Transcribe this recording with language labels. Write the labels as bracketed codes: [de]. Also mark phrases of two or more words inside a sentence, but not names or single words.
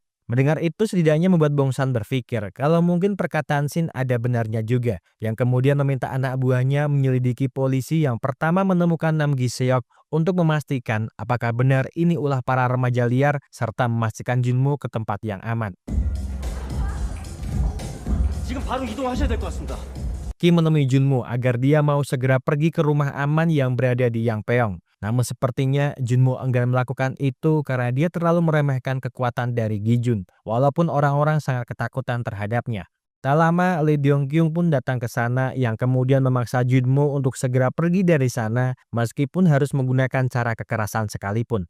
[id] Mendengar itu setidaknya membuat Bong San berpikir kalau mungkin perkataan Shin ada benarnya juga, yang kemudian meminta anak buahnya menyelidiki polisi yang pertama menemukan Nam Gi Seok untuk memastikan apakah benar ini ulah para remaja liar serta memastikan Junmo ke tempat yang aman. [ko] 지금 바로 이동하셔야 될 것 같습니다. [id] Kim menemui Junmo agar dia mau segera pergi ke rumah aman yang berada di Yangpyeong. Namun sepertinya Junmo enggan melakukan itu karena dia terlalu meremehkan kekuatan dari Gi Jun, walaupun orang-orang sangat ketakutan terhadapnya. Tak lama, Lee Dong-kyung pun datang ke sana yang kemudian memaksa Junmo untuk segera pergi dari sana meskipun harus menggunakan cara kekerasan sekalipun.